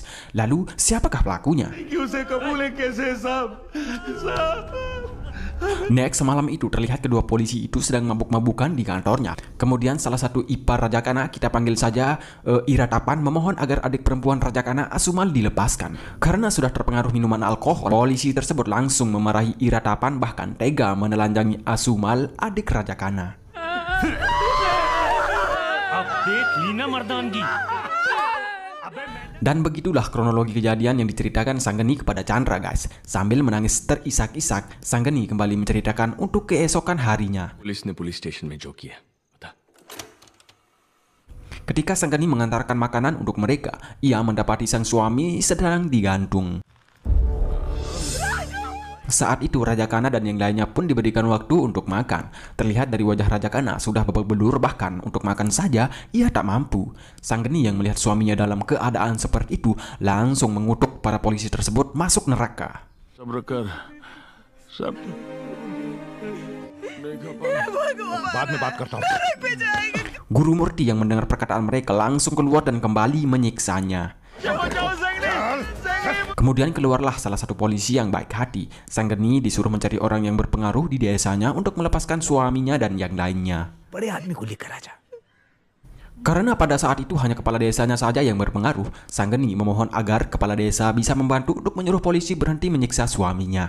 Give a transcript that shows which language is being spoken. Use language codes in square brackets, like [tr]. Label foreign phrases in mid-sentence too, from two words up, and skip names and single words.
[id] Lalu siapakah pelakunya? Next, malam itu terlihat kedua polisi itu sedang mabuk-mabukan di kantornya. Kemudian salah satu ipar Raja Kana, kita panggil saja Iratapan, memohon agar adik perempuan Raja Kana, Asumal, dilepaskan. Karena sudah terpengaruh minuman alkohol, polisi tersebut langsung memarahi Iratapan bahkan tega menelanjangi Asumal, adik Raja Kana. [hi] अब देख ली ना मर्दानगी। [id] Dan begitulah kronologi kejadian yang diceritakan Sanggeni kepada Chandra guys. Sambil menangis terisak-isak, Sanggeni kembali menceritakan untuk keesokan harinya. [hi] पुलिस ने पुलिस स्टेशन में जो किया बता। [id] Ketika Sanggeni mengantarkan makanan untuk mereka, ia mendapati sang suami sedang digantung. Saat itu Raja Kana dan yang lainnya pun diberikan waktu untuk makan. Terlihat dari wajah Raja Kana sudah babak belur, bahkan untuk makan saja ia tak mampu. Sanggeni yang melihat suaminya dalam keadaan seperti itu langsung mengutuk para polisi tersebut masuk neraka. [hi] सब्र कर, सब बाद में बात करता हूँ। [id] Guru Murti yang mendengar perkataan mereka langsung keluar dan kembali menyiksanya. Kemudian keluarlah salah satu polisi yang baik hati. Sanggeni disuruh mencari orang yang berpengaruh di desanya untuk melepaskan suaminya dan yang lainnya. Karena pada saat itu hanya kepala desanya saja yang berpengaruh, Sanggeni memohon agar kepala desa bisa membantu untuk menyuruh polisi berhenti menyiksa suaminya.